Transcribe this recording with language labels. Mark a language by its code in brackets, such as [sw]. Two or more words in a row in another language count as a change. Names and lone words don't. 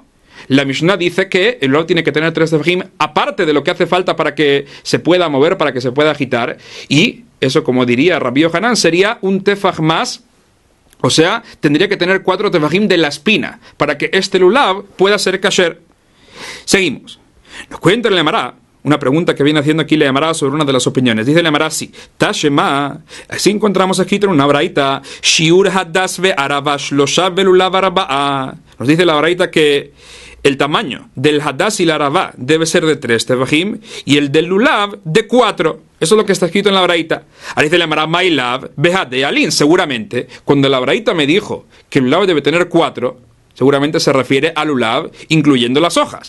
[es] La Mishnah dice que el lulav tiene que tener 3 tefajim, aparte de lo que hace falta para que se pueda mover, para que se pueda agitar, y eso, como diría Rabbi Yohanan, sería un tefaj más, o sea, tendría que tener 4 tefajim de la espina, para que este lulav pueda ser kasher. Seguimos. Nos cuenta el Gemara una pregunta que viene haciendo aquí la Gemara sobre una de las opiniones. Dice la Gemara así, Tashema, así encontramos escrito en una braita, [he] שיעור הדס וערבה שלשה ולולב ארבעה. [es] Nos dice la braita que el tamaño del hadas y la arava debe ser de 3 tefajim y el del lulav de 4. Eso es lo que está escrito en la braita. Ahora dice la Gemara, [arc] מאי לאו בהדי עלין. [es] Seguramente, cuando la braita me dijo que el lulav debe tener 4, seguramente se refiere al lulav, incluyendo las hojas.